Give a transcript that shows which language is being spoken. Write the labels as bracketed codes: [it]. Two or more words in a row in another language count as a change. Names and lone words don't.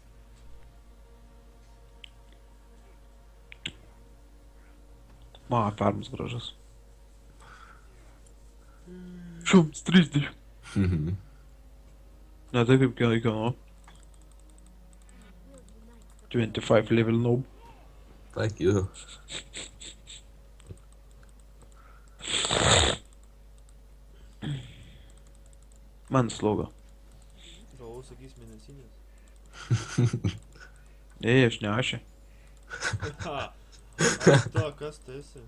[lt] Farmas gražus. 130. Mhm. Ne taip kaip kieno. 25 [en] level noob. Fuck you. [lt] Man sloga. Galvau, sakys mėnesinės. Ei, aš ne ašė. Ha, aš to, kas tu esi?